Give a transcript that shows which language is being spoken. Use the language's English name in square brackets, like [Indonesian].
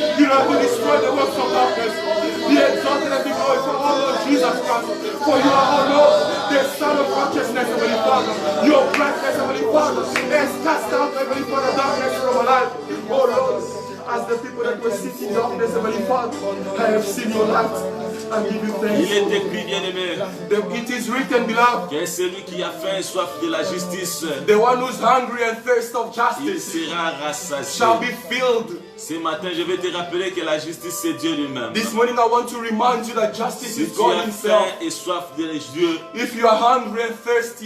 [English] You know, to destroy the works of darkness. Be exalted and be glorified, O Lord Jesus Christ. For you are, O Lord, the Son of righteousness, Heavenly Father. Your brightness, Heavenly Father, has cast out, Heavenly Father, darkness from our life. O Lord, as the people that were sitting in darkness, Heavenly Father, I have seen your light. And give you thanks. [French] Il est écrit, bien-aimé, [English] It is written, beloved, [French] que celui qui a faim et soif de la justice, [English] the one who's hungry and thirst of [French] il [English] justice [French] sera rassasié. [English] shall be filled. [French] Ce matin, je vais te rappeler que la justice, c'est Dieu lui-même. [English] This morning I want to remind you that justice [French] Si [English] is [French] tu [English] God as himself. [French] faim et soif de Dieu, [English] If you are hungry and thirsty